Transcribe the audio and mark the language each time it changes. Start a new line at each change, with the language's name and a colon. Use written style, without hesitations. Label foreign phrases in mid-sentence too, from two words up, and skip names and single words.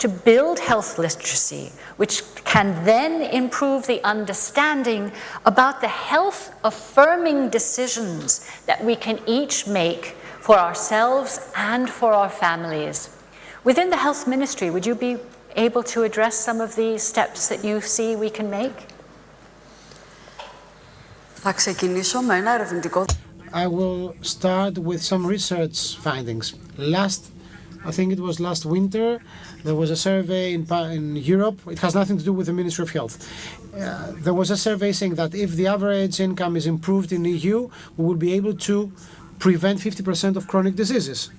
English: to build health literacy, which can then improve the understanding about the health-affirming decisions that we can each make for ourselves and for our families. Within the Health Ministry, would you be able to address some of the steps that you see we can make?
Greek: Θα ξεκινήσω με ένα ερευνητικό.
English: I will start with some research findings. I think it was last winter, there was a survey in Europe. It has nothing to do with the Ministry of Health. There was a survey saying that if the average income is improved in the EU, we will be able to prevent 50% of chronic diseases.